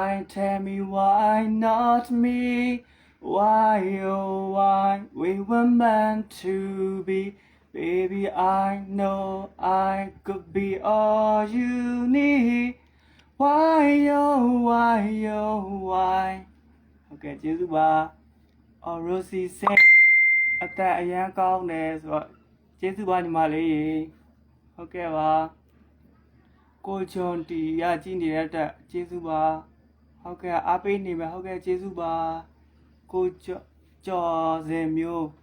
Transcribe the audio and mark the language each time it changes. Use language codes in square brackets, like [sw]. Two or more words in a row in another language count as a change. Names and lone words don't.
[en] Tell me why not me? Why, oh, why we were meant to be?Baby, I know I could be all you need. Why, oh, why? [my] Okay, ကျေးဇူးပါ။ Rosie said အသက်အရန်ကောင်းတယ်ဆိုတော့ကျေးဇူးပါညီမလေး။ဟုတ်ကဲ့ပါ။ကိုဂျွန်တီရကြည့်နေတဲ့အတွက်ကျေးဇူးပါ။ဟုတ်ကဲ့အားပေးနေမယ်ဟုတ်ကဲ့ကျေးဇူးပါ။ကိုကျော်စင်မျိုး